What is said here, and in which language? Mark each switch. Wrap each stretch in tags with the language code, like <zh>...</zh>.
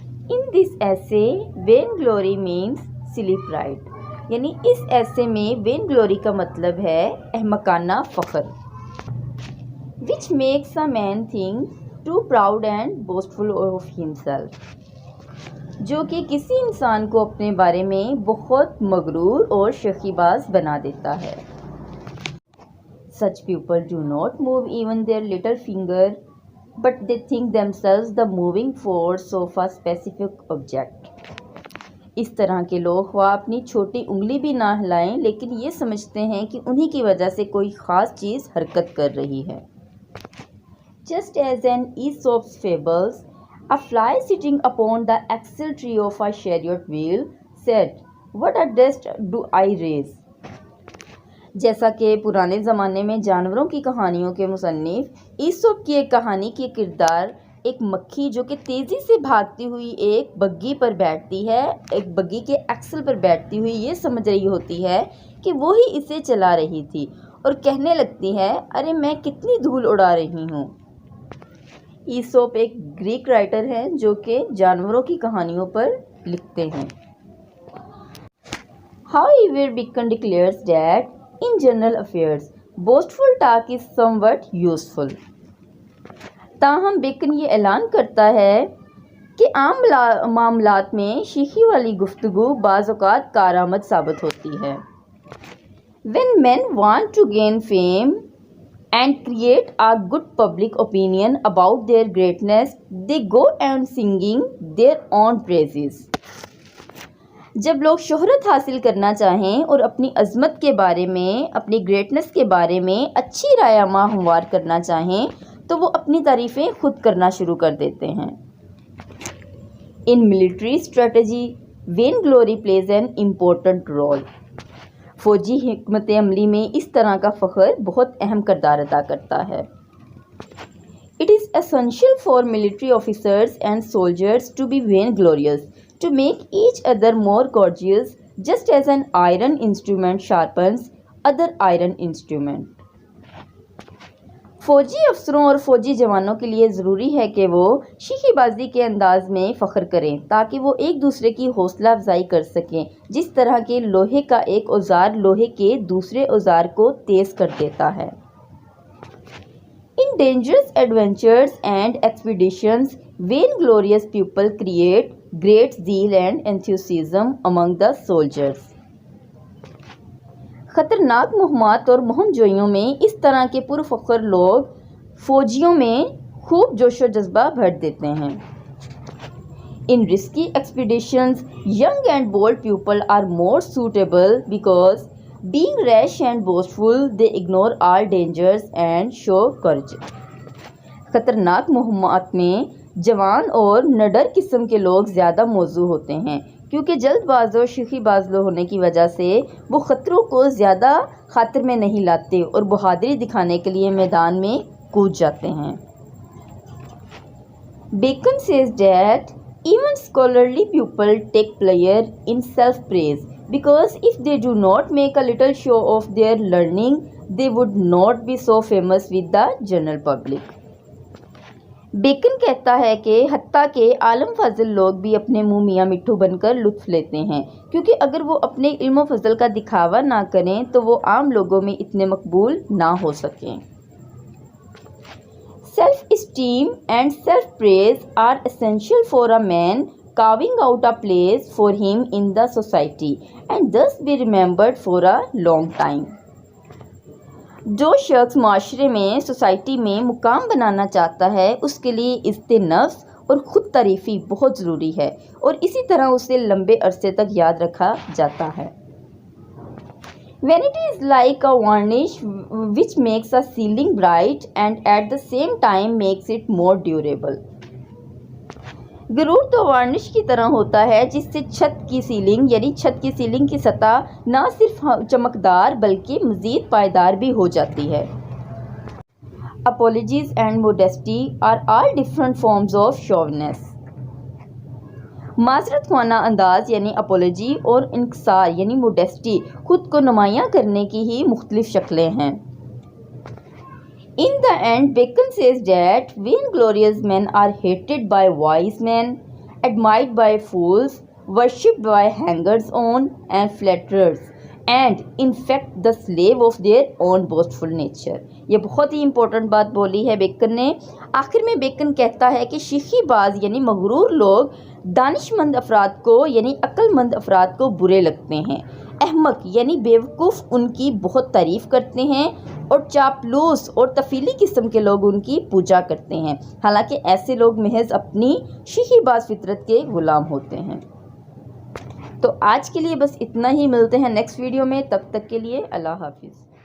<en>in this essay vainglory means silly pride,</en> <ur>یعنی اس ایسے میں وین گلوری کا مطلب ہے احمقانہ فخر.</ur> <en>which makes a man think too proud and boastful of himself،</en> <ur>جو کہ کسی انسان کو اپنے بارے میں بہت مغرور اور شخی باز بنا دیتا ہے.</ur> <en>Such people do not move even their little finger, but they think themselves the moving force of a specific object.</en> <ur>اس طرح کے لوگ خواہ اپنی چھوٹی انگلی بھی نہ ہلائیں، لیکن یہ سمجھتے ہیں کہ انہی کی وجہ سے کوئی خاص چیز حرکت کر رہی ہے.</ur> <en>Just as in Aesop's fables, a fly sitting upon the axle tree of a chariot wheel said, "What a dust do I raise!"</en> <ur>جیسا کہ پرانے زمانے میں جانوروں کی کہانیوں کے مصنف ایسوپ کی ایک کہانی کی کردار ایک مکھی جو کہ تیزی سے بھاگتی ہوئی ایک بگی پر بیٹھتی ہے، ایک بگی کے ایکسل پر بیٹھتی ہوئی یہ سمجھ رہی ہوتی ہے کہ وہی اسے چلا رہی تھی، اور کہنے لگتی ہے، ارے میں کتنی دھول اڑا رہی ہوں. ایسوپ ایک گریک رائٹر ہیں جو کہ جانوروں کی کہانیوں پر لکھتے ہیں.</ur> <en>However, Bacon declares that in general affairs, boastful talk is somewhat useful.</en> <ur>تاہم بیکن یہ اعلان کرتا ہے کہ عام معاملات میں شیخی والی گفتگو بعض اوقات کارآمد ثابت ہوتی ہے.</ur> <en>When men want to gain fame and create a good public opinion about their greatness, they go on singing their own praises.</en> <ur>جب لوگ شہرت حاصل کرنا چاہیں اور اپنی عظمت کے بارے میں، اپنی گریٹنس کے بارے میں اچھی رائے عامہ ہموار کرنا چاہیں تو وہ اپنی تعریفیں خود کرنا شروع کر دیتے ہیں.</ur> <en>In military strategy, vainglory plays an important role.</en> <ur>فوجی حکمت عملی میں اس طرح کا فخر بہت اہم کردار ادا کرتا ہے.</ur> <en>It is essential for military officers and soldiers to be vainglorious, to make each other more courteous, just as an iron instrument sharpens other iron instrument.</en> <ur>فوجی افسروں اور فوجی جوانوں کے لیے ضروری ہے کہ وہ شیخی بازی کے انداز میں فخر کریں تاکہ وہ ایک دوسرے کی حوصلہ افزائی کر سکیں، جس طرح کہ لوہے کا ایک اوزار لوہے کے دوسرے اوزار کو تیز کر دیتا ہے.</ur> <en>In dangerous adventures and expeditions, vainglorious people create great zeal and enthusiasm among the soldiers.</en> <ur>خطرناک مہمات اور مہم جوئیوں میں اس طرح کے پرفخر لوگ فوجیوں میں خوب جوش و جذبہ بھر دیتے ہیں.</ur> <en>In risky expeditions, young and bold people are more suitable because, being rash and boastful, they ignore all dangers and show courage.</en> <ur>خطرناک مہمات میں جوان اور نڈر قسم کے لوگ زیادہ موزوں ہوتے ہیں، کیونکہ جلد باز اور شیخی باز ہونے کی وجہ سے وہ خطروں کو زیادہ خاطر میں نہیں لاتے اور بہادری دکھانے کے لیے میدان میں کود جاتے ہیں.</ur> <en>Bacon says that even scholarly people take pleasure in self-praise because if they do not make a little show of their learning, they would not be so famous with the general public.</en> <ur>Bacon کہتا ہے کہ حتیٰ کہ عالم فاضل لوگ بھی اپنے منہ میاں مٹھو بن کر لطف لیتے ہیں، کیونکہ اگر وہ اپنے علم و فضل کا دکھاوا نہ کریں تو وہ عام لوگوں میں اتنے مقبول نہ ہو سکیں.</ur> <en>Self esteem and self praise are essential for a man carving out a place for him in the society and thus be remembered for a long time.</en> <ur>جو شخص معاشرے میں، سوسائٹی میں مقام بنانا چاہتا ہے، اس کے لیے عزت نفس اور خود تعریفی بہت ضروری ہے، اور اسی طرح اسے لمبے عرصے تک یاد رکھا جاتا ہے.</ur> <en>Vanity is like a varnish which makes a ceiling bright and at the same time makes it more durable.</en> <ur>غرور تو وارنش کی طرح ہوتا ہے جس سے چھت کی سیلنگ کی سطح نہ صرف چمکدار بلکہ مزید پائیدار بھی ہو جاتی ہے.</ur> <en>Apologies and modesty are all different forms of chauvinism.</en> <ur>معذرت خوانا انداز یعنی اپولوجی اور انکسار یعنی موڈیسٹی خود کو نمایاں کرنے کی ہی مختلف شکلیں ہیں۔</ur> <en>In the end, Bacon says that vainglorious men are hated by wise men, admired by fools, worshipped by hangers-on and flatterers, and in fact the slave of their own boastful nature.</en> <ur>یہ بہت ہی important بات بولی ہے bacon نے۔ آخر میں bacon کہتا ہے کہ شیخی باز یعنی مغرور لوگ دانش مند افراد کو یعنی عقل مند افراد کو برے لگتے ہیں، احمق یعنی بیوقوف ان کی بہت تعریف کرتے ہیں، اور چاپلوس اور تفیلی قسم کے لوگ ان کی پوجا کرتے ہیں، حالانکہ ایسے لوگ محض اپنی شیخی باز فطرت کے غلام ہوتے ہیں۔ تو آج کے لیے بس اتنا ہی، ملتے ہیں نیکسٹ ویڈیو میں، تب تک کے لیے اللہ حافظ۔</ur>